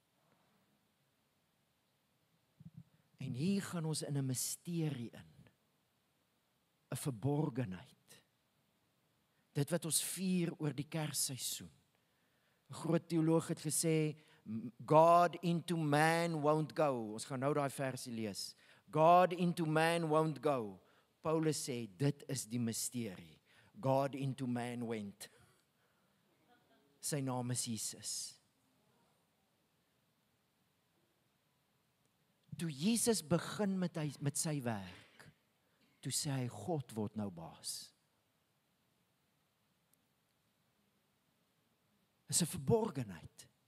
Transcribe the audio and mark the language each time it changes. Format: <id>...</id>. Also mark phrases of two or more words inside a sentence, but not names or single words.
<af>En hier gaan ons in 'n misterie in, 'n verborgenheid. Dit wat ons vier oor die Kersseisoen. 'n Groot teoloog het gesê,</af> <en>God into man won't go.</en> <af>Ons gaan nou daai versie lees.</af> <en>God into man won't go.</en> <af>Paulus sê, dit is die misterie.</af> <en>God into man went.</en> <af>Sy naam is Jesus. Toe Jesus begin met sy werk, toe sê hy, God word nou baas. Is 'n verborgenheid.</af>